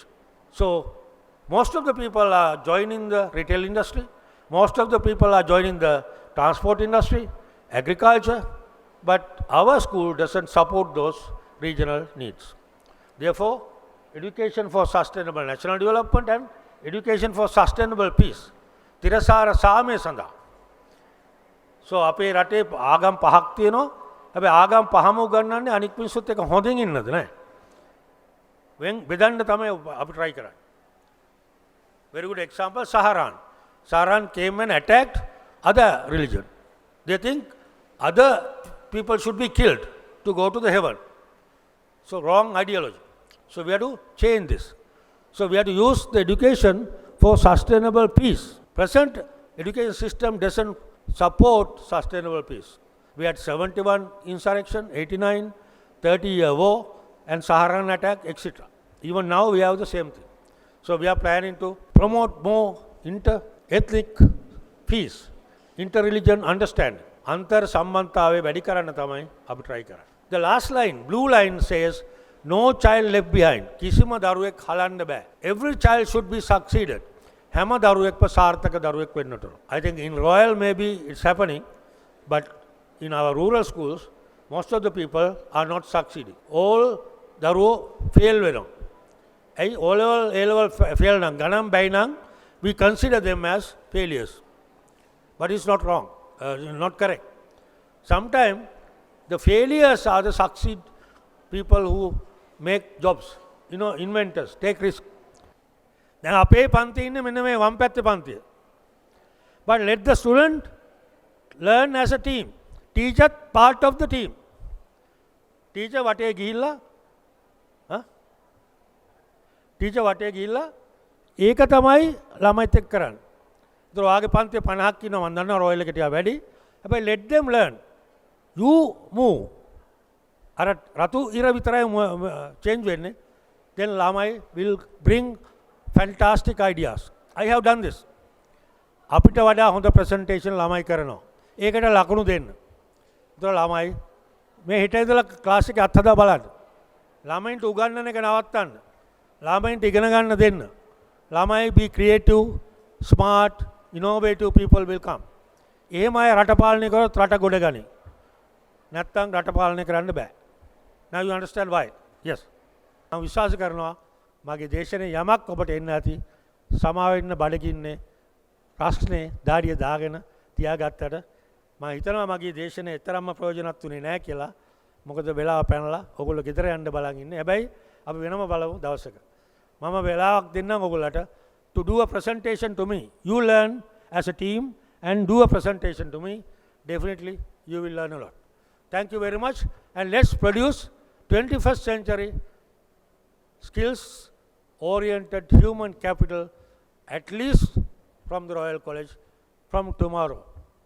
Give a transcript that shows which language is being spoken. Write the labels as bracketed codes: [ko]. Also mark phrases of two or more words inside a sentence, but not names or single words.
[en] So most of the people are joining the retail industry. Most of the people are joining the transport industry, agriculture, but our school doesn't support those regional needs. Therefore, education for sustainable national development and education for sustainable peace. [si] තිරසාර සාමය සඳහා. So අපේ රටේ ආගම් පහක් තියෙනවා. හැබැයි ආගම් පහම උගන්වන්නේ අනික් මිනිස්සුත් එක්ක හොඳින් ඉන්නද නැහැ. බෙදන්න තමයි අපි try කරන්නේ. [en] Very good example, Saharan. Saharan came and attacked other religion. They think other people should be killed to go to the heaven. So wrong ideology. So we have to change this. So we have to use the education for sustainable peace. Present education system doesn't support sustainable peace. We had 71 insurrection, 89, 30-year war, and Saharan attack, etc. Even now we have the same thing. So we are planning to promote more inter-ethnic peace, inter-religion understanding. [si] Antar සම්බන්ධතාවය වැඩි කරන්න තමයි අපි try කරන්නේ. [en] The last line, blue line says, no child left behind. [si] කිසිම දරුවෙක් හලන්න බෑ. [en] Every child should be succeeded. [si] හැම දරුවෙක්ම සාර්ථක දරුවෙක් වෙන්නට ඕන. [en] I think in Royal maybe it's happening, but in our rural schools, most of the people are not succeeding. [si] All දරුවෝ fail වෙනවා. ඇයි O level, A level fail නම් ගණන් බැයි නම් [en] we consider them as failures. But it's not wrong, not correct. Sometimes the failures are the succeed people who make jobs, inventors, take risk. [si] දැන් අපේ පන්ති ඉන්නේ මෙන්න මේ වම් පැත්තේ පන්තිය. [en] But let the student learn as a team. Teacher part of the team. [si] Teacher වටේ ගිහිල්ලා ටීචර් වටේ ගිහිල්ලා ඒක තමයි ළමයිත් එක්ක කරන්නේ. ඒතර ඔයාගේ පන්තියේ 50ක් ඉන්නවා මම දන්නවා රොයල් එක ටිකක් වැඩි. [en] හැබැයි let them learn. You move. [si] අර රතු ඉර විතරයි change වෙන්නේ. [en] Then ළමයි will bring fantastic ideas. I have done this. [si] අපිට වඩා හොඳ presentation ළමයි කරනවා. ඒකට ලකුණු දෙන්න. ඒතර ළමයි මේ හිට ඉඳලා ක්ලාස් එකේ අත්හදා බලන්න. ළමයින්ට උගන්වන එක නවත්තන්න. ළමයින්ට ඉගෙන ගන්න දෙන්න. [en] ළමයි be creative, smart, innovative people will come. [si] එහෙම අය රට පාලනය කරොත් රට ගොඩ ගනී. නැත්තම් රට පාලනය කරන්න බෑ. [en] Now you understand why? Yes. [si] මම විශ්වාස කරනවා මගේ දේශනේ යමක් ඔබට එන්න ඇති. සමාව වෙන්න බඩගින්නේ ප්‍රශ්නේ දාඩිය දාගෙන තියාගත්තට මම හිතනවා මගේ දේශනේ එතරම්ම ප්‍රයෝජනවත් උනේ නැහැ කියලා. මොකද වෙලාව පැනලා ඔයගොල්ලෝ ගෙදර යන්න බලන් ඉන්නේ. හැබැයි අපි වෙනම බලමු දවසක. මම වෙලාවක් දෙන්නම් ඔයගොල්ලන්ට [en] to do a presentation to me. You learn as a team and do a presentation to me. Definitely you will learn a lot. Thank you very much, and let's produce 21st century skills oriented human capital, at least from the Royal College, from tomorrow.